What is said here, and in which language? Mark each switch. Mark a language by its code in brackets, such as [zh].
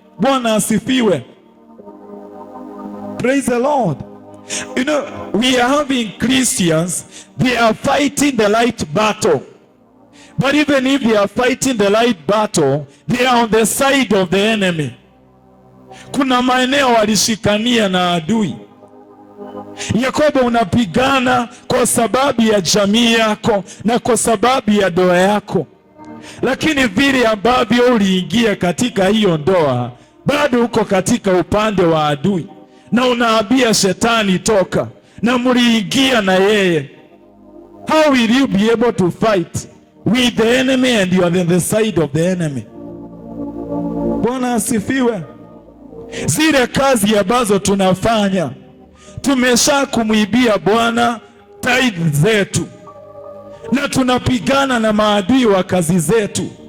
[sw] Bwana asifiwe. [en] Praise the Lord. You know, we are having Christians, they are fighting the light battle. But even if they are fighting the light battle, they are on the side of the enemy. [sw] Kuna maeneo walishikania na adui. Yakobo, unapigana kwa sababu ya jamii yako na kwa sababu ya ndoa yako. Lakini vile ambavyo uliingia katika hiyo ndoa, bado uko katika upande wa adui. Na unaambia shetani toka, na mliingia na yeye. [en] How will you be able to fight with the enemy and you are on the side of the enemy? [sw] Bwana asifiwe. Zile kazi ambazo tunafanya, tumesha kumwibia Bwana tithe zetu, na tunapigana na maadui wa kazi zetu.